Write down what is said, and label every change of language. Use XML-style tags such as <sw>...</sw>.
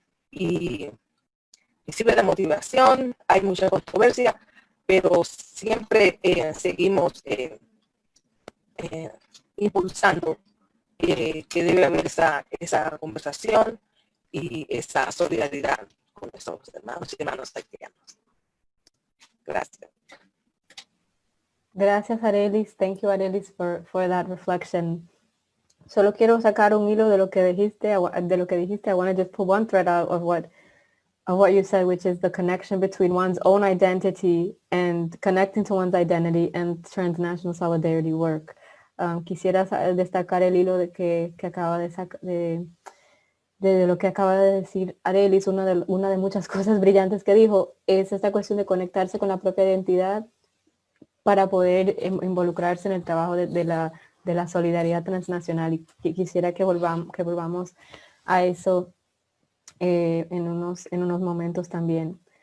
<es>Y sirve de motivación, hay mucha controversia, pero siempre seguimos impulsando que debe haber esa conversación y esa solidaridad con nuestros hermanos y hermanas haitianos. Gracias. Gracias, Arelis.</es> <en>Thank you, Arelis, for that reflection.</en> <es>Solo quiero sacar un hilo de lo que dijiste.</es> <en>I want to just pull one thread out of what you said, which is the connection between one's own identity and connecting to one's identity and transnational solidarity work.</en> <es>Quisiera destacar el hilo que acaba de lo que acaba de decir Arelis. Una de muchas cosas brillantes que dijo es esta cuestión de conectarse con la propia identidad para poder involucrarse en el trabajo de la solidaridad transnacional, y quisiera que volvamos a eso en unos momentos también.</es>